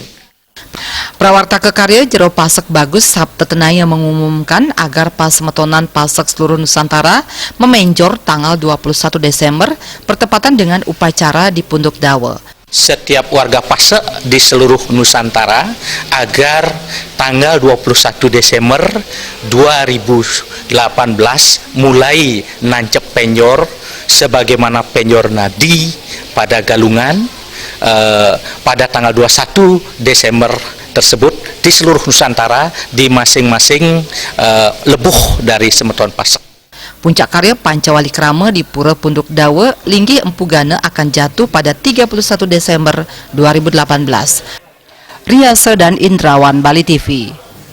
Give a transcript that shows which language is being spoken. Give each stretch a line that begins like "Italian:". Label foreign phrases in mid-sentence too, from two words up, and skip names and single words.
Indonesian: Prawarta Kekarya Jero Pasak Bagus Sabtetenaya mengumumkan agar Pasemetonan Pasek seluruh Nusantara memenjor tanggal 21 Desember bertepatan dengan upacara di Punduk Dawa. Setiap warga Pasek di seluruh Nusantara agar tanggal 21 Desember 2018 mulai nancep penjor sebagaimana penjor nadi pada Galungan pada tanggal 21 Desember tersebut di seluruh Nusantara di masing-masing lebuh dari Semeton Pasek. Puncak karya Pancawalikrama di Pura Punduk Dawa Linggih Empu Gana akan jatuh pada 31 Desember 2018. Riasa dan Indrawan, Bali TV.